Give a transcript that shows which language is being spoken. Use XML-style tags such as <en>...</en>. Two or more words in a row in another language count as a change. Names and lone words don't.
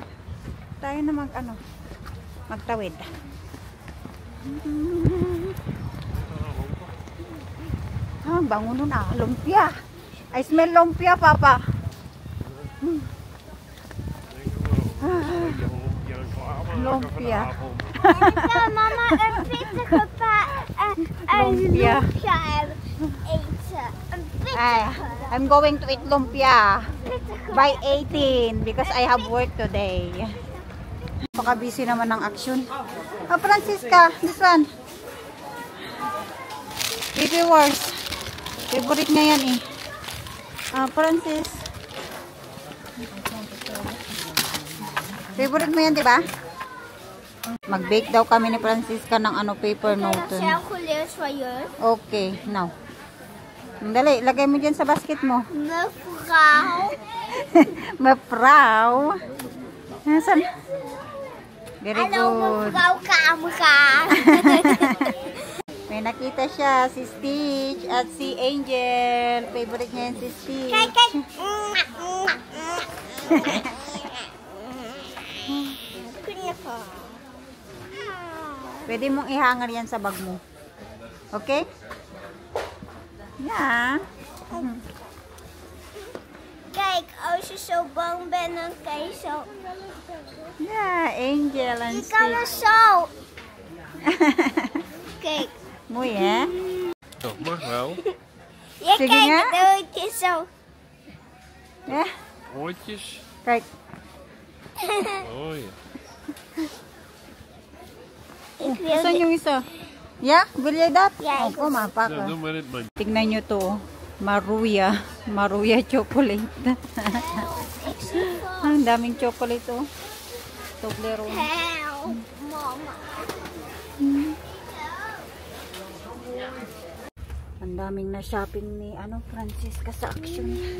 <tl>Tayo na magtawid. Bango nun lumpia.</tl> <en>I smell lumpia, Papa. Lumpia.</en> <tl>Mama, Lumpia.</tl> <en>I'm going to eat lumpia by 18 because I have work today.</en> <tl>Paka-busy naman ng Action. Francisca,</tl> <en>this one.</en> <tl>Baby Wars. Favorite niya yan eh. Francis. Favorite mo yan, di ba? Mag-bake daw kami ni Francisca ng</tl> <en>paper note. Okay, now.</en> <tl>Dali, lagay mo dyan sa basket mo.</tl> <nl>Mevrouw. Mevrouw.</nl> <tl>Nasaan?</tl> <en>Very good.</en> <nl>Hallo, mevrouw camera.</nl> <tl>May nakita siya, si Stitch at si Angel. Favorite niya yan si Stitch.</tl> <nl>Kijk.</nl> <tl>Pwede mong ihanger yan sa bag mo.</tl> <en>Okay? Ja.</en> <nl>Kijk, als je zo bang bent, dan kan je zo. Ja, Angel en Je kan er Stitch. zo. Kijk. Mooi, hè? Dat mag wel. Je Zeg je kijkt ja? het ootje zo. Ja, Oortjes. kijk. Oh ja. Ik wil</nl> <tl>Saan yung isa?</tl> <en>Yeah? Will you that? Yeah,</en> <tl>Opo, mapak.</tl> <nl>Nou, doe maar dit man.</nl> <tl>Tignan nyo to. Maruya. Maruya chocolate. Ang daming chocolate, oh. Toblerone.</tl> <en>help, mama.</en> <tl>Ang daming na shopping ni Francisca sa Action.</tl>